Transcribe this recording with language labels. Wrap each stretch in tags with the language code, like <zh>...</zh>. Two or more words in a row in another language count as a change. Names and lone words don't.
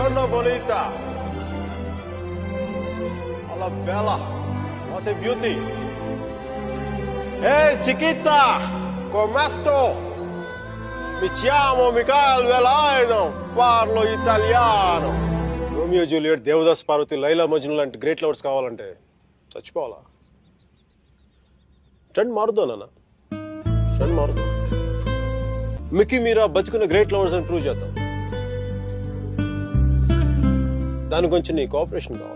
<it>bonita. Alla bella.</it> <en>What a beauty.</en> <it>Ehi, chiquita. Come sto? Mi chiamo Michael Velaino. Parlo italiano.</it> <te>రోమియో జూలియట్, దేవదాస్ పార్వతి, లైలా మజ్ను లాంటి</te> <en>great lovers</en> <te>కావాలంటే చచ్చిపోవాలా? ట్రెండ్ మారుద్దా నాన్న, ట్రెండ్ మారుద్దా. మిక్కీ మీరా బతుకున్న</te> <en>great lovers</en> <te>అని ప్రూవ్ చేద్దాం. దాని గురించి నీ కోఆపరేషన్ కావాలి.</te>